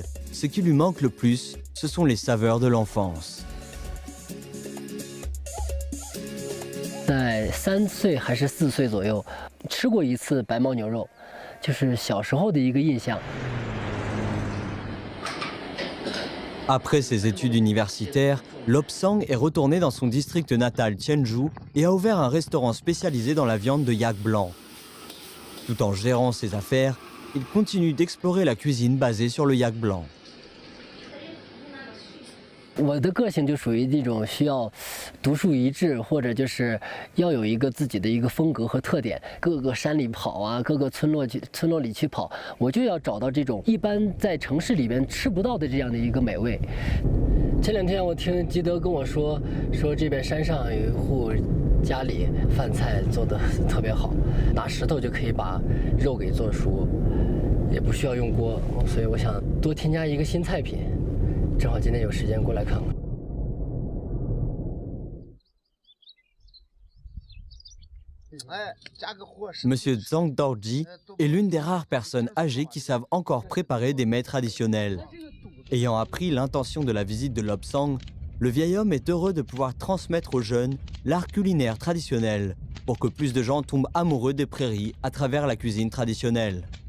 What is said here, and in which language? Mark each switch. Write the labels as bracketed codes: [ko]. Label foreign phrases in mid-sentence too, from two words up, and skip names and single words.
[fr] Ce qui lui manque le plus, ce sont les saveurs de l'enfance. [zh] 在3岁还是4岁左右，吃过一次白牦牛肉，就是小时候的一个印象。 [fr] Après ses études universitaires, Lobsang est retourné dans son district natal Tianzhu et a ouvert un restaurant spécialisé dans la viande de yak blanc. Tout en gérant ses affaires, il continue d'explorer la cuisine basée sur le yak blanc. [zh] 我的个性就属于那种需要独树一帜，或者就是要有一个自己的一个风格和特点。各个山里跑啊，各个村落里去跑，我就要找到这种一般在城市里边吃不到的这样的一个美味。前2天我听基德跟我说这边山上有一户家里饭菜做得特别好，拿石头就可以把肉给做熟，也不需要用锅，所以我想多添加一个新菜品。正好今天有时间过来看看。 [fr] Monsieur Zhang Dorji est l'une des rares personnes âgées qui savent encore préparer des mets traditionnels. Ayant appris l'intention de la visite de Lobsang, le vieil homme est heureux de pouvoir transmettre aux jeunes l'art culinaire traditionnel pour que plus de gens tombent amoureux des prairies à travers la cuisine traditionnelle.